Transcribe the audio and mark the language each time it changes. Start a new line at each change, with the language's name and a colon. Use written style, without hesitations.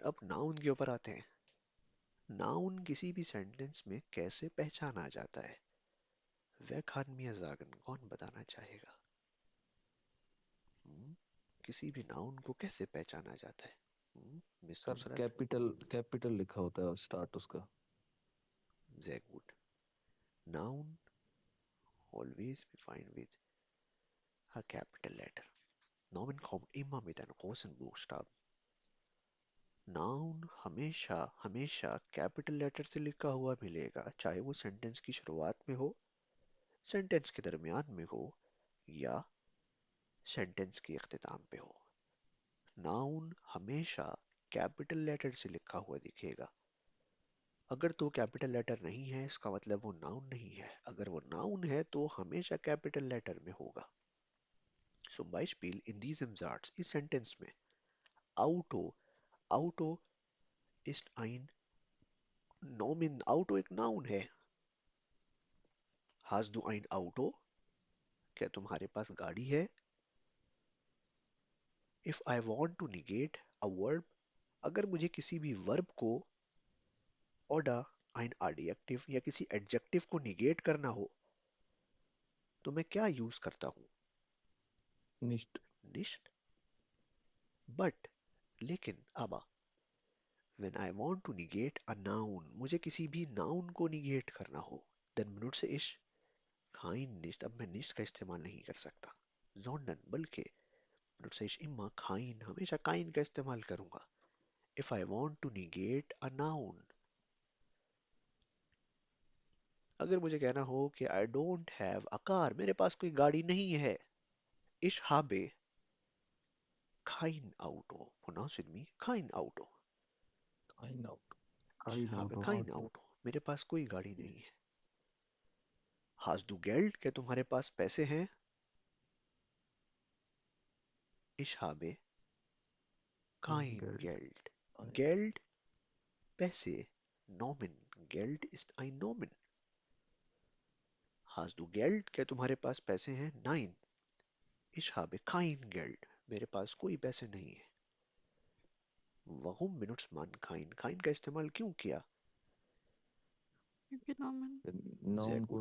Hindi: अब नाउन के ऊपर आते हैं। नाउन किसी भी सेंटेंस में कैसे पहचाना जाता है? वह खान मियां जागन कौन बताना चाहेगा? हम्म, किसी भी नाउन को कैसे पहचाना जाता है? Miss sir Nusrat? Capital capital लिखा होता है स्टार्ट उसका।
English: Very good. Noun always be find with a capital letter.
German: Nomen kommt immer mit einem großen Buchstaben.
Hindi: Noun हमेशा हमेशा कैपिटल लेटर से लिखा हुआ मिलेगा, चाहे वो सेंटेंस की शुरुआत में हो, सेंटेंस के दरमियान में हो, या सेंटेंस के इख्तिताम पे हो। नाउन हमेशा कैपिटल लेटर से लिखा हुआ दिखेगा। अगर तो कैपिटल लेटर नहीं है इसका मतलब वो नाउन नहीं है, अगर वो नाउन है तो हमेशा कैपिटल लेटर में होगा।
German: Zum Beispiel in diesem Satz,
Hindi: इस सेंटेंस में
German: Auto, Auto ist ein Nomen, Auto
Hindi: एक नाउन है।
German: Hast du ein Auto?
Hindi: क्या तुम्हारे पास गाड़ी है?
English: If I want to negate a verb,
Hindi: अगर मुझे किसी भी वर्ब को
German: oder ein
Hindi: adjective या किसी एडजेक्टिव को निगेट करना हो तो मैं क्या यूज करता हूँ?
German: निश्ट। निश्ट।
Hindi: बट, लेकिन, अब
English: when I want to negate a noun,
Hindi: मुझे किसी भी नाउन को निगेट करना हो,
English: then
German: benutze ich kein nicht।
Hindi: अब मैं nicht का इस्तेमाल नहीं कर सकता,
German: sondern
Hindi: बल्कि
German: benutze ich immer kein,
Hindi: हमेशा kein का इस्तेमाल करूंगा।
English: If I want to negate a noun,
Hindi: अगर मुझे कहना हो कि
English: I don't have a car,
Hindi: मेरे पास कोई गाड़ी नहीं है,
German: ich habe kein Auto,
English: pronounce with me,
German: kein Auto, काइन आउट। ich काइन habe आउट। kein Auto,
Hindi: मेरे पास कोई गाड़ी नहीं है।
German: Hast du Geld,
Hindi: क्या तुम्हारे पास पैसे हैं?
German: Ich habe kein Geld. Geld,
Hindi: पैसे,
German: Nomen, Geld ist ein Nomen. Hast du Geld,
Hindi: क्या तुम्हारे पास पैसे हैं?
German: Nein, ich habe kein Geld.
Hindi: मेरे पास कोई पैसे नहीं है।
German: Warum benutzt man kein?
Hindi: Kein का इस्तेमाल क्यों किया? क्योंकि नॉर्मल
German: Sehr
Hindi: नाउन को